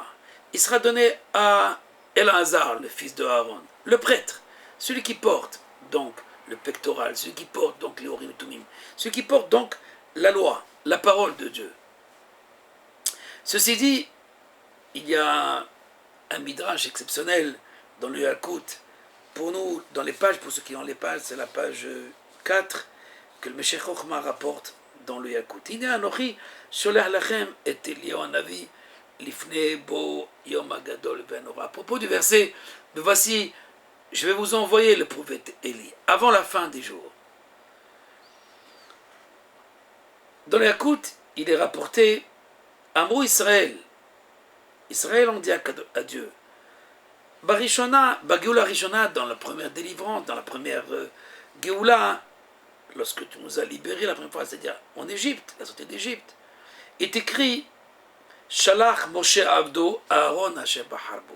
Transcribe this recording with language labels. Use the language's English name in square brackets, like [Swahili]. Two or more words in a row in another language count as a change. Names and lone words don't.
[French] Il sera donné à Elazar, le fils de Aaron, le prêtre, celui qui porte donc le pectoral, celui qui porte donc les Urim et Tumim, celui qui porte donc la loi, la parole de Dieu. Ceci dit, il y a un midrash exceptionnel dans le Yalkut. Pour nous, dans les pages, pour ceux qui ont les pages, c'est la page 4 que le Meshech Chochma rapporte dans le Yalkut. [Hebrew] הנה אנכי שולח לכם את אליהו הנביא לפני בוא יום הגדול והנורא. [French] À propos du verset, voici, je vais vous envoyer le prophète Élie avant la fin des jours. Dans le Yalkut, il est rapporté Amrou Israël. Israël on dit à Dieu. [Hebrew] בראשונה, בגאולה ראשונה, [French] dans la première délivrance, dans la première Géoula, lorsque tu nous as libérés la première fois, c'est-à-dire en Égypte, la sortie d'Égypte, est écrit [Hebrew] שלח משה עבדו אהרן אשר בחר בו.